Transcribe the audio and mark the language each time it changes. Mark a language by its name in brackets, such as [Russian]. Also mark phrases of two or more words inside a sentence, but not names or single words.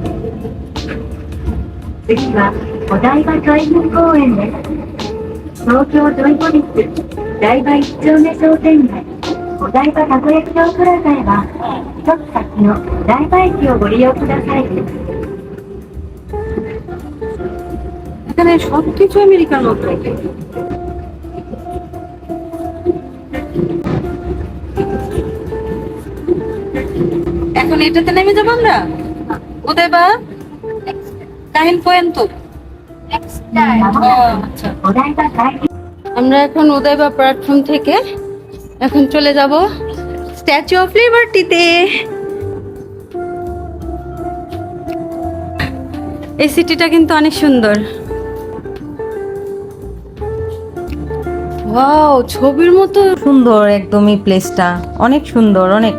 [Japanese] 次はお台場ジョイフ公園です。東京ジョイポリス台場一丁目商店街、お台場たこ焼き場プラザへは一つ先の台場駅をご利用ください。 [Bangla] এখানে সবকিছু আমেরিকার মতো। এখন এটাতে নেমে যাবো আমরা উদয়বা। Kahin po yan to? আচ্ছা, [Japanese] お台場海浜 [Bangla] আমরা এখন উদয়বা প্ল্যাটফর্ম থেকে এখন চলে যাব স্ট্যাচু অফ লিবার্টিতে। এই সিটিটা কিন্তু অনেক সুন্দর। ওয়াও, ছবির মতো সুন্দর একদমই প্লেসটা, অনেক সুন্দর অনেক।